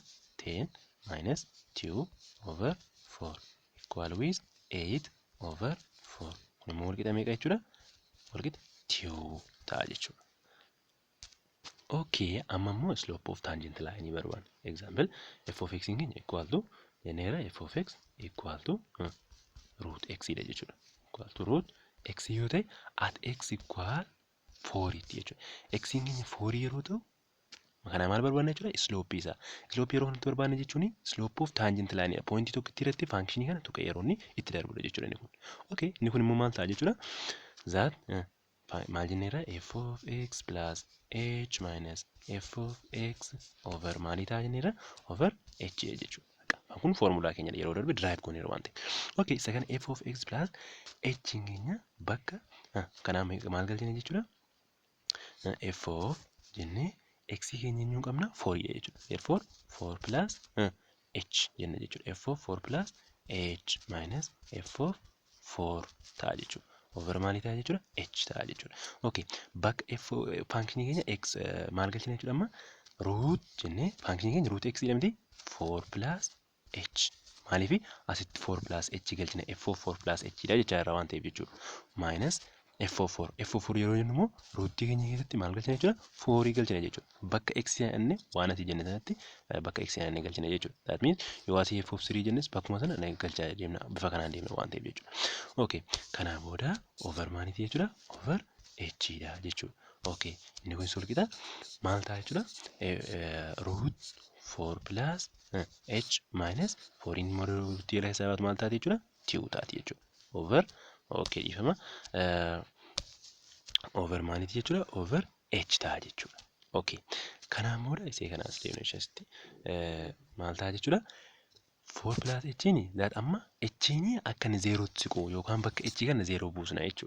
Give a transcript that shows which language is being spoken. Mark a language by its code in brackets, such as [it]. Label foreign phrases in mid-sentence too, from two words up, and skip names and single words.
[en] 10 minus 2 over 4 equal with 8 over 4. [om] Kun immoo walqixa meeqa jechuudha? Walqixa 2 ta'a jechuudha. Okay, amma immoo [en] slope of tangent line [om] barbaanna. Example, [en] f of x [om] keenya [en] equal to [om] jenneera [en] f of x equal to root x [om] dha jechuudha. [en] Equal to root x [om] yoo ta'e [en] at x equal 4 [om] tti jechuudha. X keenya 4 yeroo ta'u kana maal barbaanna jechuudha? Slope isaa. Slope yeroo kanatti barbaanna jechuun [en] slope of tangent line [om] dha. Point tokko irratti function kana tuqee yeroo inni itti darbudha jechuudha inni kun. Okay, inni kun immoo maal ta'a jechuudha? That maal jenneera? [en] F of x plus h minus f of x over [om] maal ta'a jenneera? [en] Over h [om] jechuudha. Kun formulaa keenya yeroo darbe derive gooneera waan ta'eef. Okay, isa kana [en] f of x plus h [om] keenya bakka kanaa maal galchina jechuudha? [en] F of [om] jennee x keenya eenyuun qabna? 4 dha jechuudha. [en] Therefore 4 plus h [om] jenna jechuudha. [en] F of 4 plus h minus f of 4 [om] ta'a jechuudha. Over maal ta'a jechuudha? H ta'a jechuudha. Okay, bakka f function keenya x maal galchina jechuudha amma? Root jennee function keenya [en] root x [om] jedhamti [en] 4 plus h. [om] Maaliif asitti [en] 4 plus h [om] galchina [en] f of 4 plus h [om] dha jechaa irraa waan ta'eef jechuudha. [en] Minus f of 4. F of 4 [om] yeroo jennu immoo rootii keenya keessatti maal galchina jechuudha? 4 galchina jechuudha. Bakka x yaadne waan ati jenne sanatti bakka x yaadne galchina jechuudha. [en] That means [om] yoo ati [en] f of 3 [om] jennes bakkuma sana galchaa deemna bifa kanaan deemna waan ta'eef jechuudha. Okay, kanaa booda over maaliiti jechuudha? [en] Over h [om] dha jechuudha. Okay, inni kun sulqita maal ta'a jechuudha? [en] Root 4 plus h minus 4 [om] in more root jala hisaabatu maal taati jechuudha? 2 taati jechuudha. Over okay dhiifama over maaliiti jechuudha? [en] Over h [om] ta'a jechuudha. Okay, kanaan booda isee kana as deemnu ishatti maal ta'a jechuudha? [en] 4 plus h [om] ni that amma h ni akka inni 0 tti siqu yookaan bakka h kana 0 buusna jechuudha.